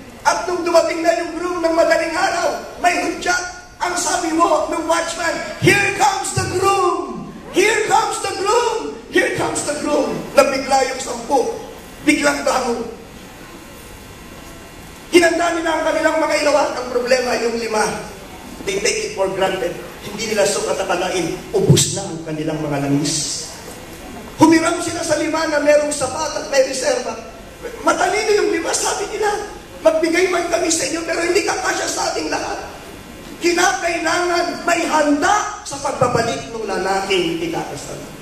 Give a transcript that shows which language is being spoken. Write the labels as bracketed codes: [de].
[tl] At nung dumating na yung groom ng madaling araw, may hudyat. Ang sabi mo ng watchman, [en] here comes the groom! Here comes the groom! Here comes the groom! [tl] Nabigla yung 10. Biglang bangon. Hinanda nila ang kanilang mga ilawan. Ang problema, yung 5, [en] they take it for granted. [tl] Hindi nila sukat at kalain. Ubus na ang kanilang mga langis. Humiram sila sa 5 na merong sapat at may reserva. Matalino yung 5, sabi nila. Magbigay man kami sa inyo, pero hindi kakasya sa ating lahat. Kinakailangan may handa sa pagbabalik ng lalaking ikakasal.